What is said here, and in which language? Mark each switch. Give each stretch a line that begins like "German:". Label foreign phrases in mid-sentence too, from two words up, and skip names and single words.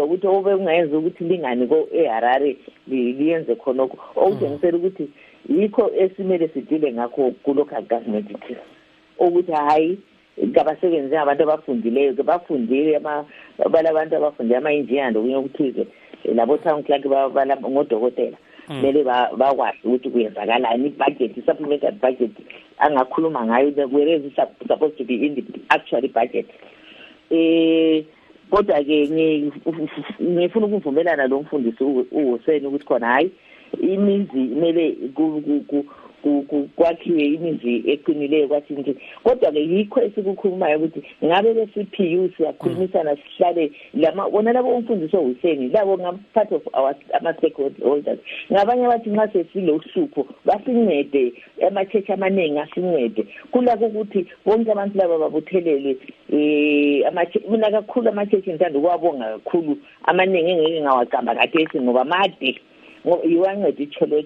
North Ndebele: ukuthi obekungayenza ukuthi lingani eHarare liyenze khonokho okutshengisela ukuthi yikho esimele sidile ngakho ku-
English: local government
North Ndebele: ukuthi hayi ngabasebenzi abantu abafundileyo bafundile balabantu abafundile ama-engineer ndokunye okuthize labo
English: town clerk
North Ndebele: ngodokotela kumele bakwazi ukuthi kuyenzakalani ibudget i-
English: supplementary budget
North Ndebele: angakhuluma ngayo
English: whereas it's supposed to be in the actual budget
North Ndebele: kodwa-ke ngifuna ukuvumelana lo mfundisi uHussein ukuthi khona hayi imizi kumele kwakhiwe imizi eqinileyo kwathi kodwa-ke yikho esikukhulumayo ukuthi ngabe le-CPU siyakhulumisana sihlale bona labo umfundisi uHussein labo ngapart of ama-stakeholders ngabanye abathi nxa sesile uhlupho basincede ama-church amaningi asincede kulakho ukuthi bonke abantu laba babuthelelwe mina kakhulu ama-church ngithanda ukuwabonga kakhulu amaningi engeke ngawacamba kathesi ngoba made yiwanceda icholotsho